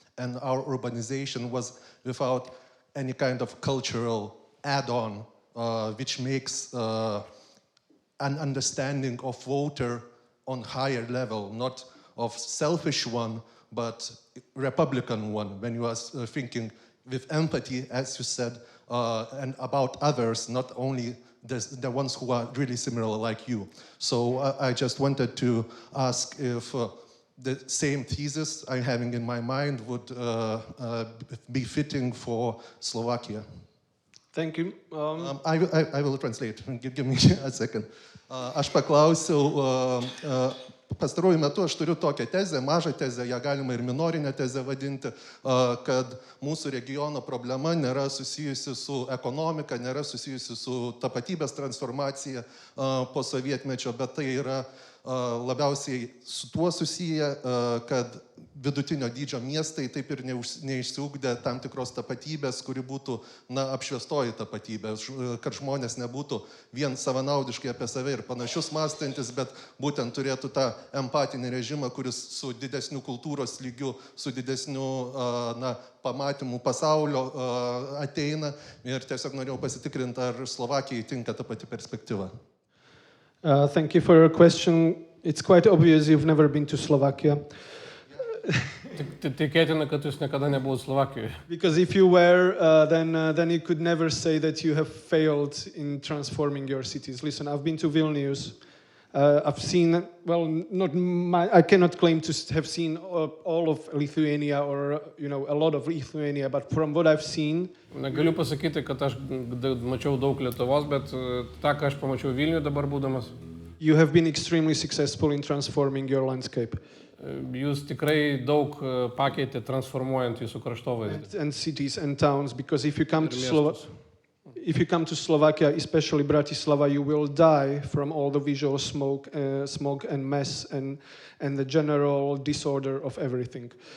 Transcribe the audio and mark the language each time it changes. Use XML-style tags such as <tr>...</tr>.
<en>And our urbanization was without any kind of cultural add-on, which makes an understanding of voter on higher level, not of selfish one, but Republican one, when you are thinking with empathy, as you said, and about others, not only the ones who are really similar like you. So I just wanted to ask if the same thesis I'm having in my mind would be fitting for Slovakia. Thank you. I will translate. Give me a second.</en> <lt>Aš paklausiau, pastaruoju metu aš turiu tokią tezę, mažą tezę, ją galima ir minorinę tezę vadinti, kad mūsų regiono problema nėra susijusi su ekonomika, nėra susijusi su tapatybės transformacija po sovietmečio, bet tai yra labiausiai su tuo susiję, kad vidutinio dydžio miestai taip ir neišsiugdė tam tikros tapatybės, kuri būtų apšviestoji tapatybė, kad žmonės nebūtų vien savanaudiškai apie save ir panašius mąstantis, bet būtent turėtų tą empatinį režimą, kuris su didesniu kultūros lygiu, su didesniu pamatymu pasaulio ateina. Ir tiesiog norėjau pasitikrinti, ar Slovakijai tinka ta pati perspektyva.</lt> <en>Thank you for your question. It's quite obvious you've never been to Slovakia.</en> <lt>Tikėtina, kad jūs niekada nebuvot Slovakijoje.</lt> <en>Because if you were, then you could never say that you have failed in transforming your cities. Listen, I've been to Vilnius. I've seen, I cannot claim to have seen all of Lithuania or, a lot of Lithuania, but from what I've seen...</en> <lt>Negaliu pasakyti, kad aš mačiau daug Lietuvos, bet tą, ką aš pamačiau Vilniuje dabar būdamas.</lt> <en>You have been extremely successful in transforming your landscape.</en> <lt>Jūs tikrai daug pakeitė transformuojant jūsų kraštovaizdį.</lt> <en>And cities and towns, because if you come to Slovakia, especially Bratislava, you will die from all the visual smog and mess and the general disorder of everything.</en>